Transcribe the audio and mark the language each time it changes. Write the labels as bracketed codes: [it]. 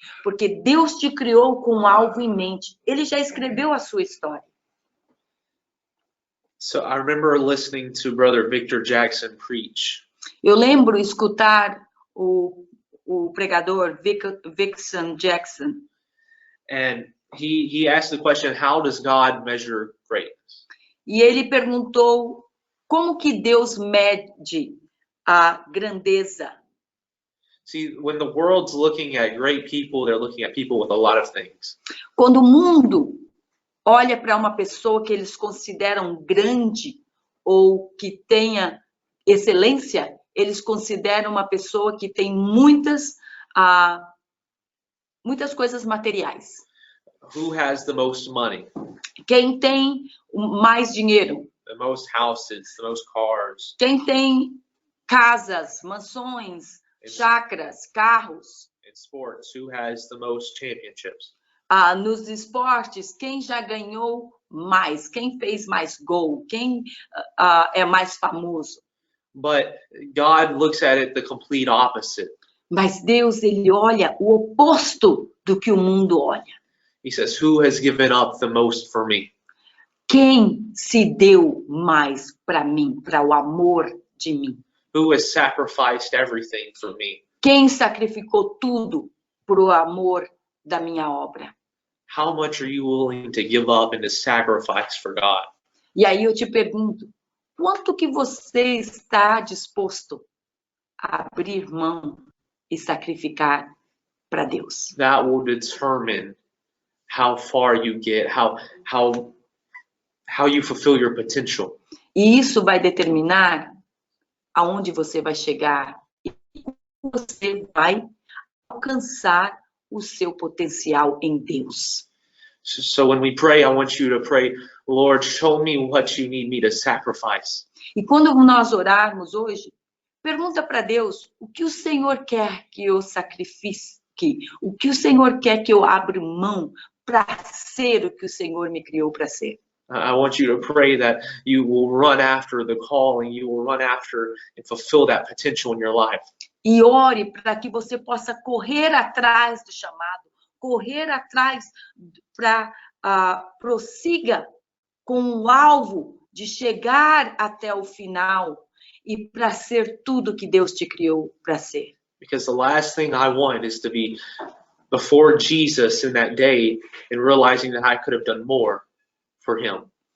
[pt] Porque Deus te criou com um alvo em mente. Ele já escreveu a sua história. [en] So I remember listening to Brother Victor Jackson preach. [pt] Eu lembro escutar o pregador Victor Jackson. [en] And he asked the question, how does God measure greatness? [pt] E ele perguntou como que Deus mede a grandeza. [en] See, when the world's looking at great people, they're looking at people with a lot of things. [pt] Quando o mundo olha para uma pessoa que eles consideram grande ou que tenha excelência, eles consideram uma pessoa que tem muitas coisas materiais. [en] Who has the most money? [pt] Quem tem mais dinheiro? [en] The most houses, the most cars. [pt] Quem tem casas, mansões, chácaras, carros? [en] In sports, who has the most championships? [pt] Nos esportes, quem já ganhou mais? Quem fez mais gol? Quem é mais famoso? [en] But God looks at it the complete opposite. [pt] Mas Deus, ele olha o oposto do que o mundo olha. [en] He says, who has given up the most for me? [pt] Quem se deu mais para mim, para o amor de mim? [en] Who has sacrificed everything for me? [pt] Quem sacrificou tudo pro amor da minha obra? [en] How much are you willing to give up and to sacrifice for God? [pt] E aí eu te pergunto, quanto que você está disposto a abrir mão e sacrificar para Deus? [en] That will determine how far you get, how you fulfill your potential. [pt] E isso vai determinar aonde você vai chegar e você vai alcançar o seu potencial em Deus. [en] So when we pray, I want you to pray, Lord, show me what you need me to sacrifice. [pt] E quando nós orarmos hoje, pergunta para Deus o que o Senhor quer que eu sacrifique, o que o Senhor quer que eu abra mão para ser o que o Senhor me criou para ser. [en] I want you to pray that you will run after the calling, you will run after and fulfill that potential in your life. [pt] E ore para que você possa correr atrás do chamado, correr atrás para prossiga com o alvo de chegar até o final e para ser tudo que Deus te criou para ser. [en] Because the last thing I want is to be before Jesus in that day and realizing that I could have done more for him.